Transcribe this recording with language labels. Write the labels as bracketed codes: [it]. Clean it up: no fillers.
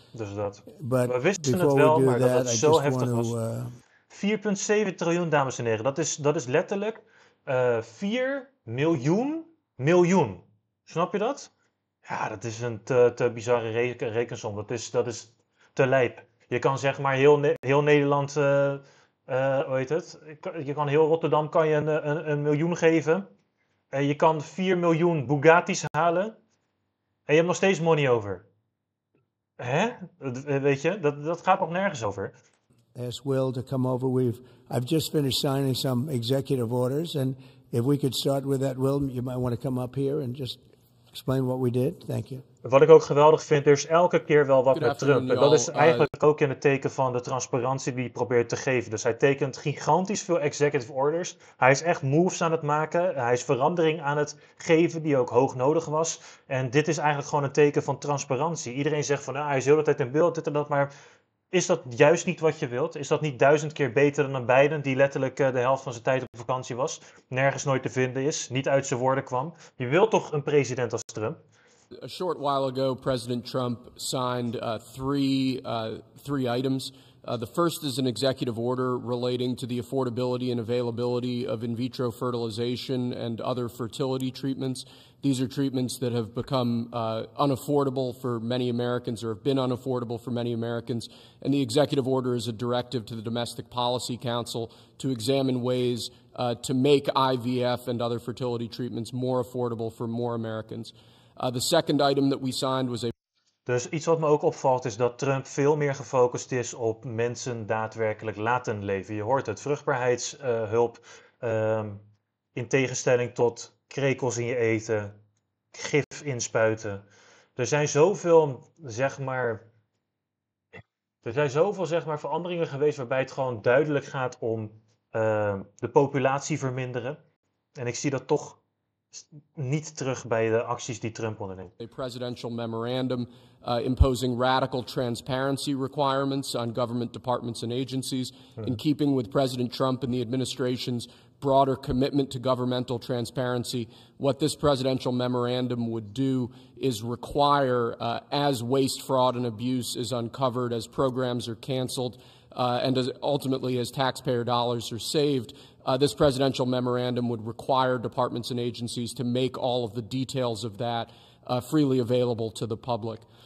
[nl] Dus dat. [en] But [nl] we wisten het wel, maar dat het zo heftig was. 4,7 triljoen, dames en heren. Dat is letterlijk 4 miljoen. Snap je dat? Ja, dat is een te bizarre rekensom. Dat is te lijp. Je kan zeg maar heel Nederland, hoe heet het? Je kan heel Rotterdam kan je een miljoen geven. Je kan 4 miljoen Bugatti's halen. En je hebt nog steeds money over. Hè? Weet je, dat gaat nog nergens over. [en] Ask Will to come over. I've just finished signing some executive orders. And if we could start with that, Will, you might want to come up here and just explain what we did? Thank you. [nl] Wat ik ook geweldig vind, er is elke keer wel wat [en] Good [nl] met Trump. [en] afternoon, [nl] En dat is [en] y'all. [nl] eigenlijk ook in het teken van de transparantie die hij probeert te geven. Dus hij tekent gigantisch veel executive orders. Hij is echt moves aan het maken. Hij is verandering aan het geven die ook hoog nodig was. En dit is eigenlijk gewoon een teken van transparantie. Iedereen zegt van, hij is de hele tijd in beeld, dit en dat, maar is dat juist niet wat je wilt? Is dat niet 1000 keer beter dan een Biden, die letterlijk de helft van zijn tijd op vakantie was, nergens nooit te vinden is, niet uit zijn woorden kwam? Je wilt toch een president als Trump? [en] A short while ago, President Trump signed three items. The first is an executive order relating to the affordability and availability of in vitro fertilization and other fertility treatments. These are treatments that have become unaffordable for many Americans, or have been unaffordable for many Americans. And the executive order is a directive to the Domestic Policy Council to examine ways to make IVF and other fertility treatments more affordable for more Americans. The second item that we signed was a... [nl] Dus iets wat me ook opvalt is dat Trump veel meer gefocust is op mensen daadwerkelijk laten leven. Je hoort het, vruchtbaarheidshulp in tegenstelling tot krekels in je eten, gif inspuiten. Er zijn zoveel, zeg maar, veranderingen geweest waarbij het gewoon duidelijk gaat om de populatie verminderen. En ik zie dat toch niet terug bij de acties die Trump onderneemt. [en] A presidential memorandum imposing radical transparency requirements on government departments and agencies, in keeping with President Trump and the administration's broader commitment to governmental transparency. What this presidential memorandum would do is require, as waste, fraud, and abuse is uncovered, as programs are canceled, and ultimately as taxpayer dollars are saved, this presidential memorandum would require departments and agencies to make all of the details of that freely available to the public.